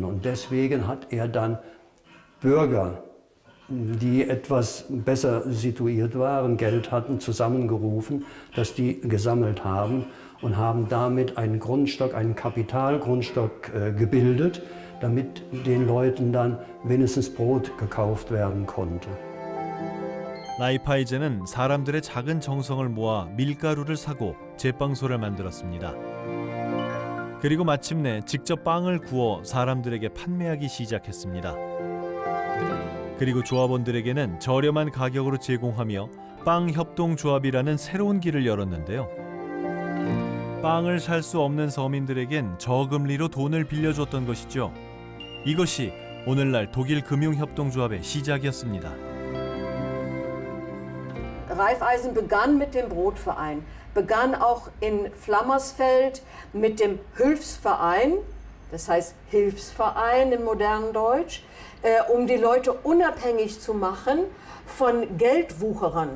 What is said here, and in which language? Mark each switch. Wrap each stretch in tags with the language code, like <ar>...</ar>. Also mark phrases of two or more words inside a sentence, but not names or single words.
<de>Und deswegen hat er dann Bürger, die etwas besser situiert waren, Geld hatten, zusammengerufen, dass die gesammelt haben und haben damit einen Grundstock, einen Kapitalgrundstock gebildet, damit den Leuten dann wenigstens Brot gekauft werden konnte.</de> <ko>라이파이제는 사람들의 작은 정성을 모아 밀가루를 사고 제빵소를 만들었습니다. 그리고 마침내 직접 빵을 구워 사람들에게 판매하기 시작했습니다. 그리고 조합원들에게는 저렴한 가격으로 제공하며 빵협동조합이라는 새로운 길을 열었는데요. 빵을 살 수 없는 서민들에겐 저금리로 돈을 빌려줬던 것이죠. 이것이 오늘날 독일 금융협동조합의 시작이었습니다.</ko> <de>Raiffeisen begann mit dem Brotverein, begann auch in Flammersfeld mit dem Hilfsverein, das heißt Hilfsverein im modernen Deutsch, um die Leute unabhängig zu machen von Geldwucherern.</de>